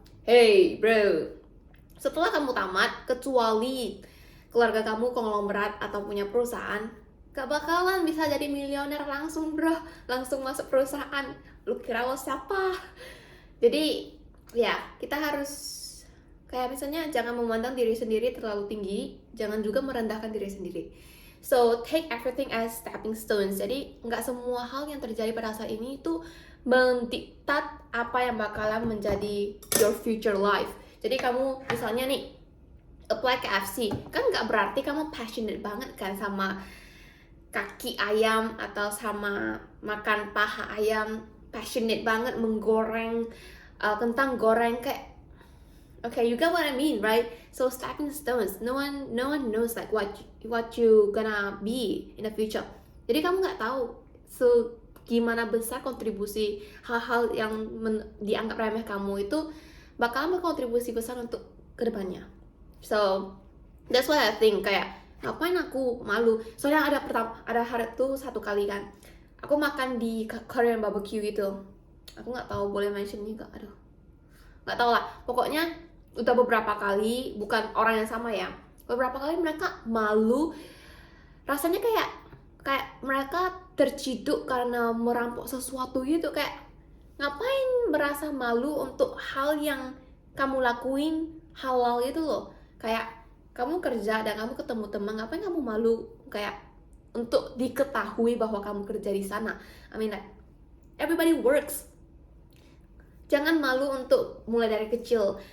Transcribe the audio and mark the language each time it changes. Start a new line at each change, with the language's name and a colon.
Indonesian: Hey bro, setelah kamu tamat, kecuali keluarga kamu konglomerat atau punya perusahaan, gak bakalan bisa jadi miliuner langsung bro, langsung masuk perusahaan. Lu kira lo siapa? Jadi ya kita harus kayak misalnya jangan memandang diri sendiri terlalu tinggi, jangan juga merendahkan diri sendiri.
English: So take everything as stepping stones.
Indonesian: Jadi nggak semua hal yang terjadi pada saat ini itu mendiktat apa yang bakalan menjadi
English: your future life.
Indonesian: Jadi kamu misalnya nih apply ke FC, kan nggak berarti kamu passionate banget kan sama kaki ayam atau sama makan paha ayam, passionate banget menggoreng kentang goreng kayak,
English: okay, you get what I mean, right? So stepping stones, no one knows like what you gonna be in the future.
Indonesian: Jadi kamu nggak tahu gimana besar kontribusi hal-hal yang dianggap remeh kamu itu bakal berkontribusi besar untuk kedepannya.
English: So that's why I think
Indonesian: kayak ngapain aku malu. Soalnya ada hari tuh satu kali kan aku makan di Korean barbecue gitu, aku nggak tahu boleh mention nih gak, aduh nggak tahu lah, pokoknya udah beberapa kali, bukan orang yang sama ya, beberapa kali mereka malu, rasanya kayak mereka terciduk karena merampok sesuatu gitu, kayak ngapain merasa malu untuk hal yang kamu lakuin halal itu loh. Kayak kamu kerja dan kamu ketemu teman, ngapain kamu malu kayak untuk diketahui bahwa kamu kerja di sana?
English: I mean like everybody works.
Indonesian: Jangan malu untuk mulai dari kecil.